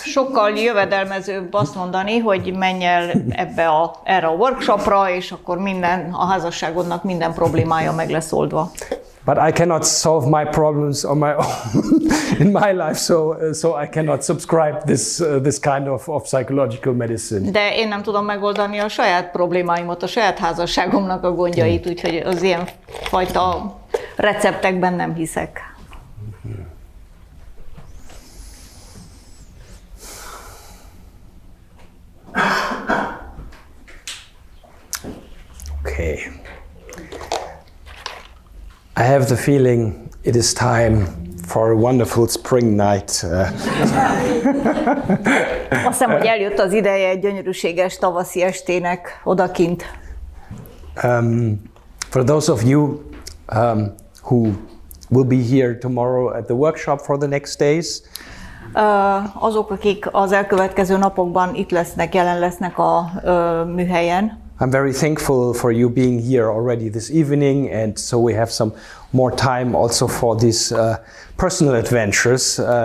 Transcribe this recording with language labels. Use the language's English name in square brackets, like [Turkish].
[Hungarian] Sokkal jövedelmezőbb azt mondani, hogy menj el erre a workshopra, és akkor a házasságodnak minden problémája meg lesz oldva. [English] But I cannot solve my problems on my own in my life, so I cannot subscribe this kind of psychological medicine. [Hungarian] De én nem tudom megoldani a saját problémáimat, a saját házasságomnak a gondjait, úgyhogy az ilyen fajta receptekben nem hiszek. [English] Okay. I have the feeling it is time for a wonderful spring night. [Hungarian] Azt hiszem, hogy eljött az ideje egy gyönyörűséges tavaszi estének odakint. [English] For those of you who will be here tomorrow at the workshop for the next days, [Hungarian] azok, akik az elkövetkező napokban itt lesznek, jelen lesznek a műhelyen, [English] I'm very thankful for you being here already this evening, and so we have some more time also for these personal adventures.